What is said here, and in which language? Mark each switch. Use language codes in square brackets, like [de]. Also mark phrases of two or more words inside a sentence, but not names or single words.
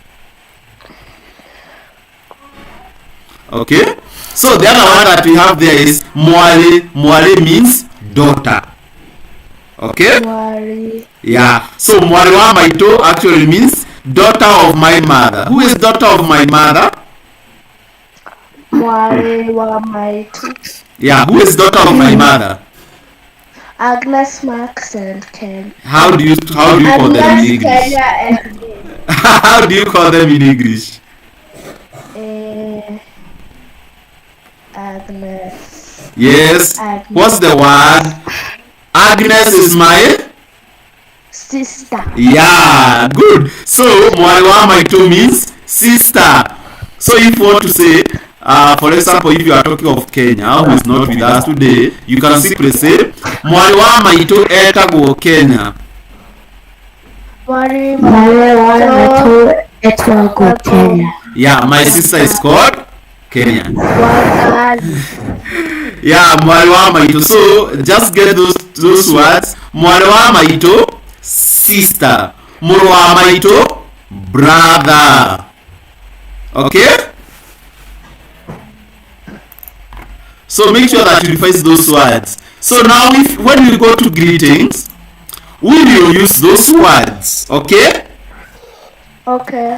[en] Okay? So the other one that we have there is Mwale. Mwale means daughter. Okay? Mwari. Yeah. So [ki] Mwale wa Maito [en] actually means daughter of my mother. Who is daughter of my mother? [ki] Mwari wa Maito. [en] Yeah. Who is daughter of my mother? Agnes, Max, and Ken. How do you call them in Agnes, English? Kenya, and How do you call them in English? Agnes. Yes. Agnes. What's the word? Agnes is my Sister. yeah, good. So [ki] Mwale wa Maito [en] means sister. So if you want to say, for example, if you are talking of Kenya, who is not with us today, you can simply say [ki] Mwale wa Maito etago Kenya. Mwari wa Maito etago Kenya. [en] Yeah, my sister is called Kenya. Wakazi. [ki] Yeah, Mwale wa Maito. [en] So just get those words. [ki] Mwale wa Maito, sister. Muro wa Maito, [en] brother. Okay? So make sure that you revise those words. So now when we go to greetings, we will use those words. Okay? Okay.